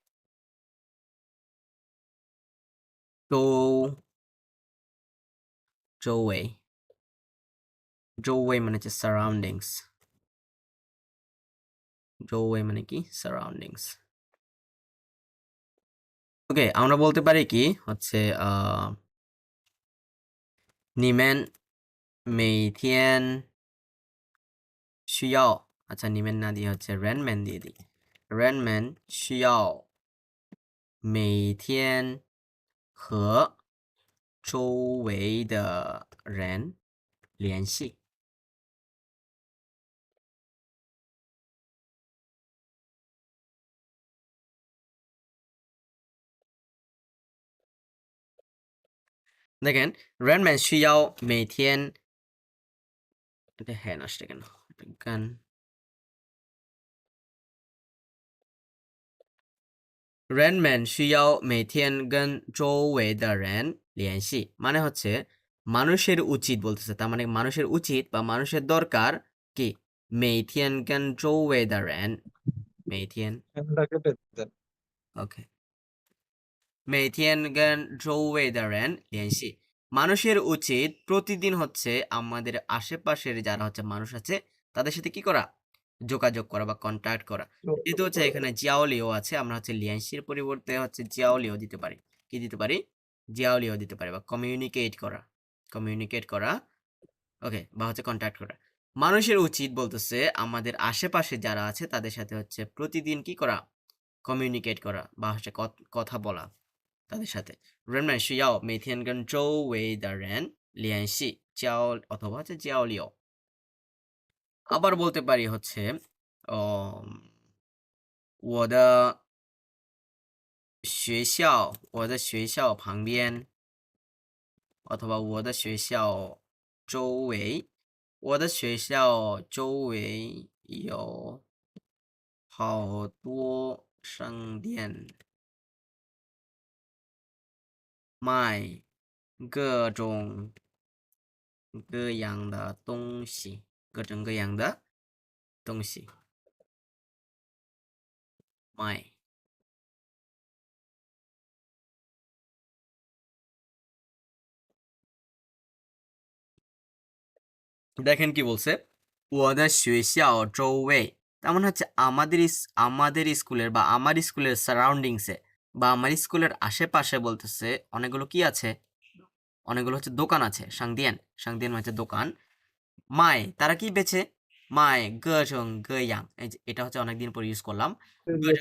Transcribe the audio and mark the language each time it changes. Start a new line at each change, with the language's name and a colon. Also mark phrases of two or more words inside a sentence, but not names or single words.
Bangla: তো 周围 মানে হচ্ছে সারাউন্ডিংস মানে কি সারাউন্ডিংস ওকে আমরা বলতে পারি কি হচ্ছে নিমেন
Chinese: 每天需要
Bangla: আচ্ছা নিমেন না দিয়ে হচ্ছে রেনম্যান দিয়ে দিই রেনম্যান
Chinese: 需要每天和周围的人联系
Bangla: দেখেন রেনম্যান
Chinese: 需要每天
Bangla: এটা হ্যাঁ আসছে কেন গান
Chinese: 人们需要每天跟周围的人联系
Bangla: মানে হচ্ছে মানুষের উচিত বলতেছে, তার মানে মানুষের উচিত বা মানুষের দরকার কি
Chinese: 每天跟周围的人每天
Bangla: ফ্যানটা কেটে দেন। OK
Chinese: 每天跟周围的人联系
Bangla: মানুষের উচিত প্রতিদিন হচ্ছে আমাদের আশেপাশের যারা হচ্ছে মানুষ আছে তাদের সাথে কি করা যোগাযোগ করা বা কন্ট্যাক্ট করা যেহেতু হচ্ছে এখানে জিয়াওলিও আছে আমরা হচ্ছে লিয়ানশির পরিবর্তে হচ্ছে জিয়াওলিও দিতে পারি কি দিতে পারি জিয়াওলিও দিতে পারি বা কমিউনিকেট করা ওকে বা হচ্ছে কন্ট্যাক্ট করা মানুষের উচিত বলতেছে আমাদের আশেপাশে যারা আছে তাদের সাথে হচ্ছে প্রতিদিন কি করা কমিউনিকেট করা বা হচ্ছে কথা বলা তাদের সাথে
Chinese: 人们需要每天跟周围的人联系
Bangla: অথবা হচ্ছে 交流 আবার বলতে পারি হচ্ছে
Chinese: 我的学校旁边অথবা我的学校周围我的学校周围有好多商店卖各种各样的东西，各种各样的东西
Bangla: 卖。দেখেন কি বলছে
Chinese: 我的学校周围
Bangla: তার মানে হচ্ছে আমাদের স্কুলের বা আমার স্কুলের সারাউন্ডিংসে বা আমার স্কুলের আশেপাশে বলতেছে অনেকগুলো কি আছে অনেকগুলো হচ্ছে দোকান আছে সাংদিয়ান হচ্ছে দোকান তারা কি বেচে
Chinese: 各种各样
Bangla: এটা হচ্ছে অনেকদিন পর ইউজ করলাম গজং